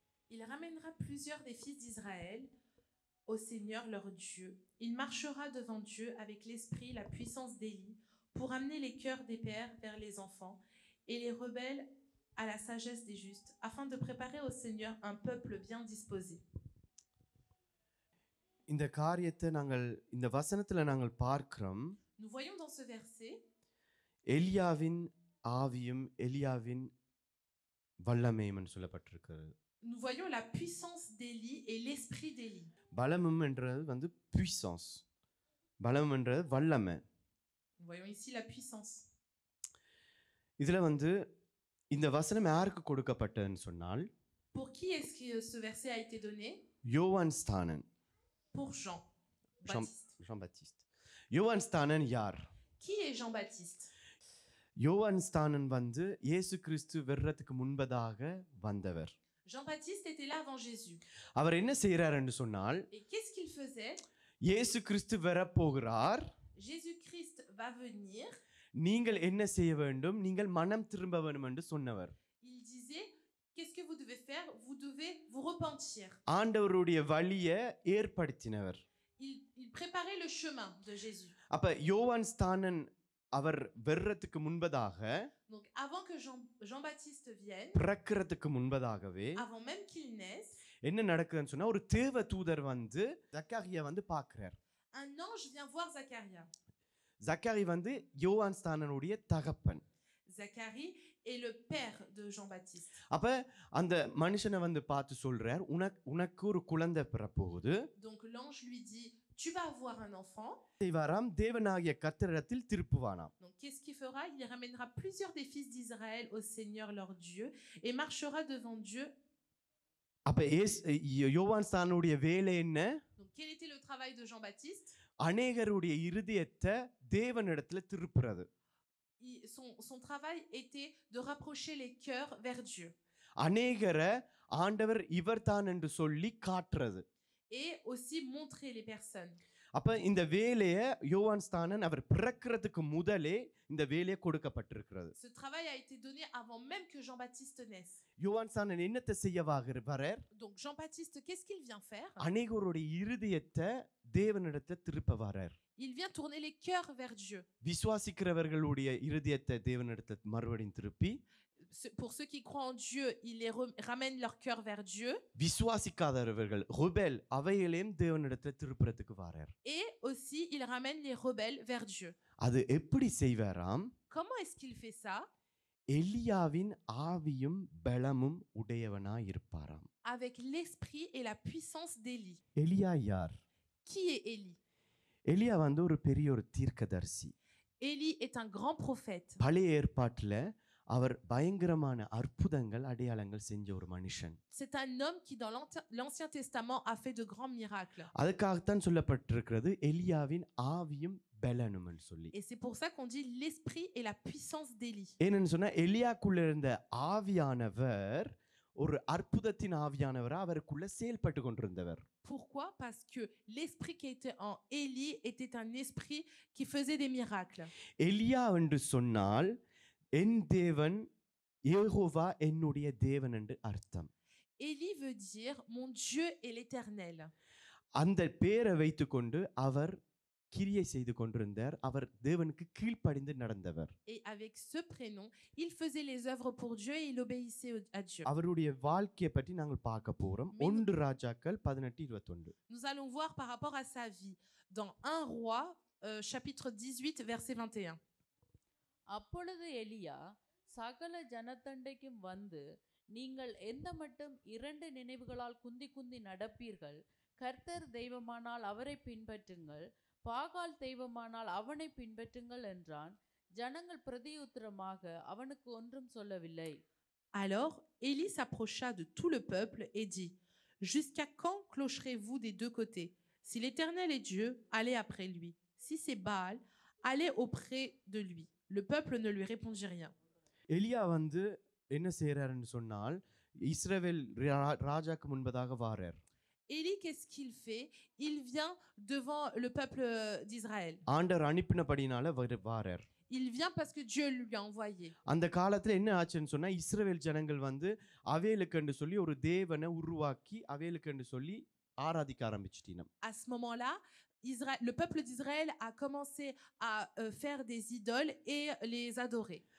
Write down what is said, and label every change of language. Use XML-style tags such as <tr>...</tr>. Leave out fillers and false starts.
<fr>Il ramènera plusieurs des fils d'Israël au Seigneur leur Dieu. Il marchera devant Dieu avec l'esprit, la puissance d'Élie, pour amener les cœurs des pères vers les enfants et les rebelles à la sagesse des justes, afin de préparer au Seigneur un peuple bien disposé.</fr> <ta>இந்த காரியத்தை இந்த வசனத்துல நாங்கள் பார்க்கிறோம்.</ta> <fr>Nous voyons dans ce verset</fr> <ta>எலியாவின் ஆவியும் எலியாவின் வல்லமையும் சொல்லப்பட்டிருக்கிறது.</ta> <fr>Nous voyons la puissance d'Élie et l'esprit d'Élie.</fr> <ta>பலமும் என்றது</ta> <fr>puissance.</fr> <ta>பலம் என்றது வல்லமை.</ta> <fr>Nous voyons ici la puissance.</fr> <ta>இதுல இந்த வசனம் யாருக்கு கொடுக்கப்பட்டதுன்னு சொன்னால்,</ta> <fr>Pour qui est-ce que ce verset a été donné?</fr> <ta>யோவான் ஸ்தானன்.</ta> <fr>Pour Jean Baptiste.</fr> <ta>Jean-Baptiste. யோவான் ஸ்தானன் யார்?</ta> <fr>Qui est Jean Baptiste?</fr> <ta>யோவான் ஸ்தானன் இயேசு கிறிஸ்து வர்றதுக்கு முன்பதாக வந்தவர்.</ta> <fr>Jean Baptiste était là avant Jésus.</fr> <ta>அவர் என்ன செய்யறாருன்னு சொன்னால்,</ta> <fr>Et qu'est-ce qu'il faisait?</fr> <ta>இயேசு கிறிஸ்து வரப்போகிறார்,</ta> <fr>Jésus-Christ va venir.</fr> <ta>நீங்கள் என்ன செய்ய வேண்டும்? நீங்கள் மனம் திரும்ப வேண்டும் என்று சொன்னவர்.</ta> <fr>Il disait, qu'est-ce que vous devez faire? Vous devez vous repentir.</fr> <ta>ஆண்டவருடைய வழியை ஏற்படுத்தினவர்.</ta> <fr>Il préparait le chemin de Jésus.</fr> <ta>அப்ப யோவான் ஸ்தானன் அவர் வர்றதுக்கு முன்பதாக,</ta> <fr>Donc avant que Jean-Baptiste vienne,</fr> <ta>பிறக்கிறதுக்கு முன்பதாகவே,</ta> <fr>avant même qu'il naisse,</fr> <ta>என்ன நடக்குதுன்னு சொன்னா, ஒரு தேவ தூதர் ஜக்கரியா பார்க்கிறார்.</ta> <fr>un ange vient voir Zacharie.</fr> <ta>Zachary யோவான் ஸ்தானனுடைய தகப்பன்.</ta> <fr>Zacharie est le père de Jean-Baptiste.</fr> <ta>அப்ப அந்த மனுஷனை பார்த்து சொல்றார், உனக்கு ஒரு குழந்தை பிறப்போகுது.</ta> <fr>Donc l'ange lui dit, tu vas avoir un enfant.</fr> <ta>செய்வாராம், தேவனாகிய கர்த்தரிடத்தில் திருப்புவானாம்.</ta> <fr>Donc qu'est-ce qu'il fera? Il ramènera plusieurs des fils d'Israël au Seigneur leur Dieu et marchera devant Dieu.</fr> <ta>அப்ப யோவான் ஸ்தானனுடைய வேலை என்ன?</ta> <fr>Donc quel était le travail de Jean-Baptiste?</fr> <ta>அநேகருடைய இருதயத்தை தேவனிடத்துல திருப்புறது.</ta> <fr>Son travail était de rapprocher les cœurs vers Dieu.</fr> <ta>அநேகரை ஆண்டவர் இவர்தான் என்று சொல்லி காட்டுறது.</ta> <fr>Et aussi montrer les personnes.</fr> <ta>அப்ப இந்த வேலையை யோவான் ஸ்தானன் அவர் பிறக்கிறதுக்கு முதலே இந்த வேலையை கொடுக்கப்பட்டிருக்கிறது.</ta> <fr>Ce travail a été donné avant même que Jean-Baptiste naisse.</fr> <ta>யோவான் ஸ்தானன் என்னத்தை செய்ய வரார்?</ta> <fr>Donc Jean-Baptiste, qu'est-ce qu'il vient faire?</fr> <ta>அநேகருடைய இருதயத்தை தேவனிடத்தை திருப்ப வரார்.</ta> <fr>Il vient tourner les cœurs vers Dieu.</fr> <ta>விசுவாசிக்கிறவர்களுடைய இருதயத்தை தேவனிடத்தை மறுபடியும் திருப்பி,</ta> <fr>pour ceux qui croient en Dieu, il les ramène leur cœur vers Dieu.</fr> <ta>விசுவாசிக்காதவர்கள்</ta> <fr>rebelles</fr> <ta>அவைகளையும் தேவனிடத்தில் திருப்புறதுக்கு வரார்.</ta> <fr>Et aussi il ramène les rebelles vers Dieu.</fr> <ta>அது எப்படி செய்வாராம்?</ta> <fr>Comment est-ce qu'il fait ça?</fr> <ta>எலியாவின் ஆவியும் பலமும் உடையவனாய் இருப்பாராம்.</ta> <fr>Avec l'esprit et la puissance d'Élie.</fr> <ta>எலியா யார்?</ta> <fr>Qui est Élie?</fr> <ta>எலியா ஒரு பெரிய ஒரு தீர்க்கதரிசி.</ta> <fr>Élie est un grand prophète.</fr> <ta>பழைய ஏற்பாட்டில் அவர் பயங்கரமான அற்புதங்கள் அடையாளங்கள் செஞ்ச ஒரு மனுஷன்.</ta> <fr>C'est un homme qui dans l'Ancien Testament a fait de grands miracles.</fr> <ta>அதுக்காகத்தான் சொல்லப்பட்டிருக்கிறது எலியாவின் ஆவியும் பலனும் என்று சொல்லி.</ta> <fr>Et c'est pour ça qu'on dit l'esprit et la puissance d'Élie.</fr> <ta>ஏன்னு சொன்னா எலியாக்குள்ள இருந்த ஆவியானவர் ஒரு அற்புதத்தின் ஆவியானவரா அவருக்குள்ள செயல்பட்டு கொண்டிருந்தவர்.</ta> <fr>Pourquoi? Parce que l'esprit qui était en Élie était un esprit qui faisait des miracles.</fr> <ta>எலியா என்று சொன்னால் என் தேவன் யெகோவா என்னுடைய தேவன் என்று அர்த்தம்.</ta> <fr>Élie veut dire mon Dieu est l'Éternel.</fr> <ta>அந்த பேரை வைத்துக்கொண்டு அவர் கிரியை செய்து கொண்டிருந்தார். அவர் தேவனுக்கு கீழ்ப்படிந்து நடந்தவர்.</ta> <fr>Et avec ce prénom, il faisait les œuvres pour Dieu et il obéissait à Dieu.</fr> <ta>அவருடைய வாழ்க்கையை பற்றி நாங்கள் பார்க்க போறோம். 1 ராஜாக்கள் 18:21.</ta> <fr>Nous allons voir par rapport à sa vie dans 1 roi chapitre 18 verset 21.</fr> <ta>அப்பொழுது எலியா சகல ஜனத்தண்டைக்கும் வந்து, நீங்கள் எந்த மட்டும் 2 நினைவுகளால் குந்தி குந்தி நடப்பீர்கள், கர்த்தர் தெய்வமானால் அவரை பின்பற்றுங்கள், பாகால் தெய்வமானால் அவனை பின்பற்றுங்கள் என்றான். ஜனங்கள் பிரதியுத்தரமாக அவனுக்கு ஒன்றும் சொல்லவில்லை.</ta> <fr>Alors Élie s'approcha de tout le peuple et dit, jusqu'à quand clocherez-vous des deux côtés? Si l'Éternel est Dieu, allez après lui. Si c'est Baal, allez auprès de lui. Le peuple ne lui répondit rien.</fr> <ta>எலியா என்ன செய்யறாருன்னு சொன்னால், இஸ்ரவேல் ராஜாக்கு முன்பதாக வாரார்.</ta> <fr>Élie, qu'est-ce qu'il fait? Il vient devant le peuple d'Israël.</fr> <ta>ஆண்டவர் அனுப்பினபடினால வாரார்.</ta> <fr>Il vient parce que Dieu lui a envoyé.</fr> <ta>அந்த காலத்துல என்ன ஆச்சுன்னு சொன்னா இஸ்ரவேல் ஜனங்கள் வந்து அவேலுக்கு சொல்லி ஒரு தேவனை உருவாக்கி அவேலுக்கு சொல்லி ஆராதிக்க ஆரம்பிச்சிட்டினம்.</ta> <fr>À ce moment-là, le peuple d'Israël a commencé à faire des idoles et les adorer.</fr>